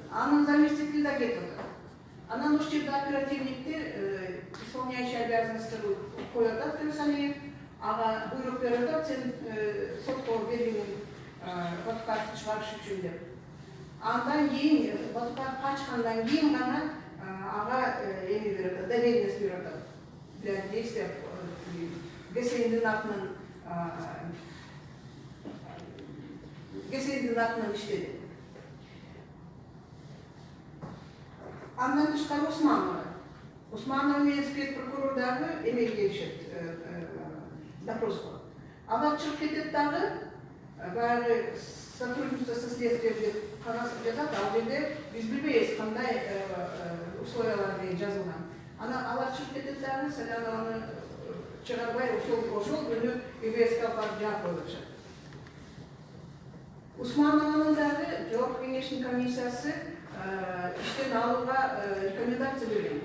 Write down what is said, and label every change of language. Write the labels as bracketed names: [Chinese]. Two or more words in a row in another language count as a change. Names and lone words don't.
[Kyrgyz] Анын заместитель да кетип атат. Анан ошол жерде оперативникти [Russian] исполняющий обязанности [Kyrgyz] коюп атат Кырсалиев, ага буйрук берип атат, сен сотко бериңин Батукаевди чыгарыш үчүн деп. Андан кийин Батукаев качкандан кийин гана ага эми берип атат, доверенность берип атат. [Russian] Для действия [Kyrgyz] ГСИндин атынан иштеди. Андан тышкары Усманова менен спецпрокурор дагы эмеге келишет, допроско. Алар чыгып кетет дагы, баягы [Russian] сотрудничество со следствием [Kyrgyz] деп кагаз жазат, ал жерде биз билбейбиз кандай условиялар менен жазылган. Алар чыгып кетет дагы, Салянованы чыгарбай ошол күнү ИВСК барып жаап коюп атышат. Усманованын дагы жогорку кеңештин комиссиясы иштен алууга рекомендация берген.